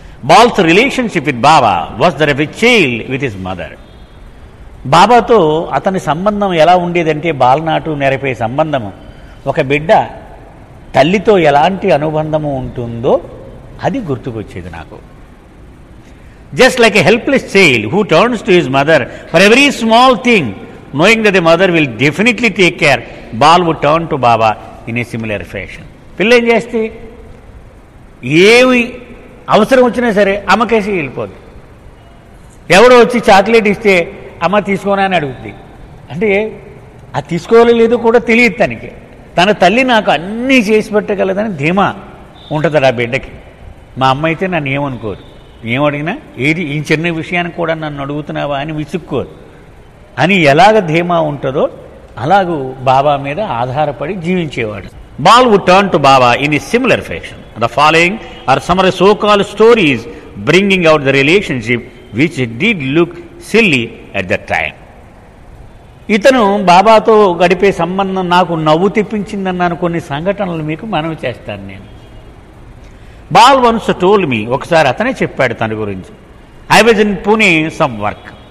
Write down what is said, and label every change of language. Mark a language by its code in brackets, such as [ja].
[en] Bal's relationship with Baba was that of a child with his mother. [te] బాబాతో అతని సంబంధం ఎలా ఉండేదంటే బాలనాటు నెరపే సంబంధము, ఒక బిడ్డ తల్లితో ఎలాంటి అనుబంధము ఉంటుందో అది గుర్తుకొచ్చేది నాకు. [en] Just like a helpless child who turns to his mother for every small thing knowing that the mother will definitely take care, Bal would turn to Baba in a similar fashion. [te] పిల్ల ఏం చేస్తే ఏమి అవసరం వచ్చినా సరే అమ్మకేసి వెళ్ళిపోద్ది. ఎవడో వచ్చి చాక్లెట్ ఇస్తే అమ్మ తీసుకోనా అని అడుగుద్ది. అంటే అది తీసుకోవాలి లేదో కూడా తెలియదు తనకి. తన తల్లి నాకు అన్నీ చేసి పెట్టగలదని ధీమా ఉంటుంది ఆ బిడ్డకి. మా అమ్మ అయితే నన్ను ఏమనుకోరు, ఏమడిగినా ఏది ఈ చిన్న విషయానికి కూడా నన్ను అడుగుతున్నావా అని విసుక్కోరు అని ఎలాగ ధీమా ఉంటుందో అలాగూ బాబా మీద ఆధారపడి జీవించేవాడు. [en] Bal would turn to Baba in a similar fashion. The following are some of the so-called stories bringing out the relationship which did look silly at that time. [te] ఇతను బాబాతో గడిపే సంబంధం నాకు నవ్వు తెప్పించిందన్నాను కొన్ని సంఘటనలు మీకు మనవి చేస్తాను నేను. [en] Bal once told me, [te] ఒకసారి అతనే చెప్పాడు తన గురించి, [en] I was in Pune some work.